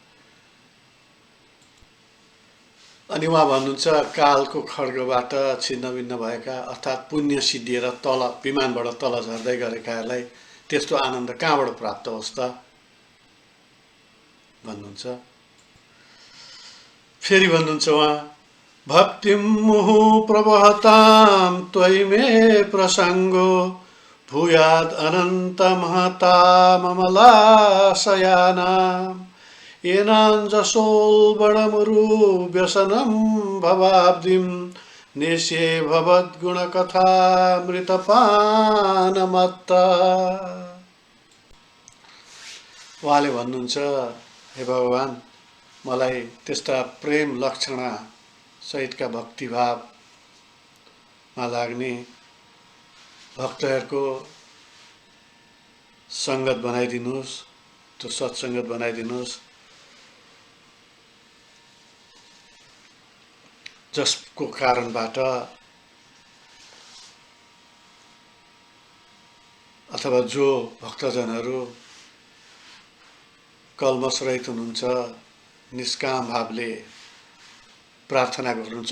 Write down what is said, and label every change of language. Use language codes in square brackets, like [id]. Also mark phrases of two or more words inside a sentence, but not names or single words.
[ne] अनि उहाँ भन्नुहुन्छ, कालको खड्गबाट छिन्नभिन्न भएका अर्थात् पुण्य सिद्धिएर तल विमानबाट तल झर्दै गरेकाहरूलाई त्यस्तो आनन्द कहाँबाट प्राप्त होस् त भन्नुहुन्छ। फेरि भन्नुहुन्छ उहाँ, [sa] भक्तिं मुहु प्रवहतां त्वयि मे प्रसङ्गो भूयाद् अनन्त महता ममलाशयानाम् येनाञ्जसोल्बणमुरु व्यसनं भवाब्धिं नेष्ये भवद्गुणकथामृतपानमत्ता। [ne] उहाँले भन्नुहुन्छ, हे भगवान, मलाई त्यस्ता प्रेम लक्षणा सहितका भक्तिभावमा लाग्ने भक्तहरूको सङ्गत बनाइदिनुहोस्, त्यो सत्सङ्गत बनाइदिनुहोस् जसको कारणबाट अथवा जो भक्तजनहरू कल्मषरहित हुनुहुन्छ, निष्काम भावले प्रार्थना गर्नुहुन्छ।